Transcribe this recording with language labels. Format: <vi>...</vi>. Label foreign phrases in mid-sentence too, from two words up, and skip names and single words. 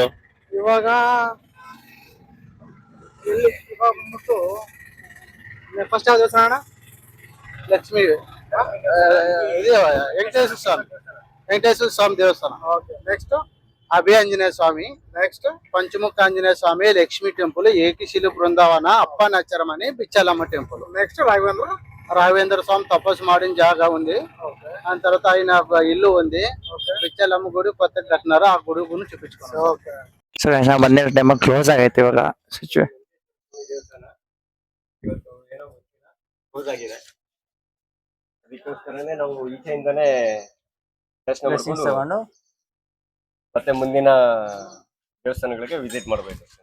<kn>ಇವಾಗ ಬಂದ್ಬಿಟ್ಟು ಫಸ್ಟ್ ಯಾವ ದೇವಸ್ಥಾನ? ಲಕ್ಷ್ಮೀ ವೆಂಕಟೇಶ್ವರ ಸ್ವಾಮಿ ದೇವಸ್ಥಾನ. ನೆಕ್ಸ್ಟ್ ಅಭಯ ಆಂಜನೇಯ ಸ್ವಾಮಿ. ನೆಕ್ಸ್ಟ್ ಪಂಚಮುಖ ಆಂಜನೇಯ ಸ್ವಾಮಿ, ಲಕ್ಷ್ಮೀ ಟೆಂಪಲ್, ಏಕಶಿಲೆ ಬೃಂದಾವನ,</kn> <te>అప్పనాచరమని బిచ్చాలమ్మ టెంపుల్. నెక్స్ట్ రాఘవేంద్ర స్వామి తపస్సు మాడిన జాగా ఉంది. దాని తర్వాత ఆయన ఇల్లు ఉంది. బిచ్చాలమ్మ గుడి కొత్త కట్టినారు, ఆ గుడి గురించి చూపించుకున్నాం.</te> <kn>ಸೊ ನಾವು ಬಂದಿರೋ</kn> <en>time close</en> <kn>ಆಗೈತೆ ಇವಾಗ. ಕ್ಲೋಸ್ ಆಗಿದೆ, ಅದಕ್ಕೋಸ್ಕರನೇ ನಾವು ಈಚೆಯಿಂದನೇ ದರ್ಶನ ಮಾಡ್ಕೊಂಡು ಮತ್ತೆ ಮುಂದಿನ ದೇವಸ್ಥಾನಗಳಿಗೆ ವಿಸಿಟ್ ಮಾಡಬೇಕು.</kn>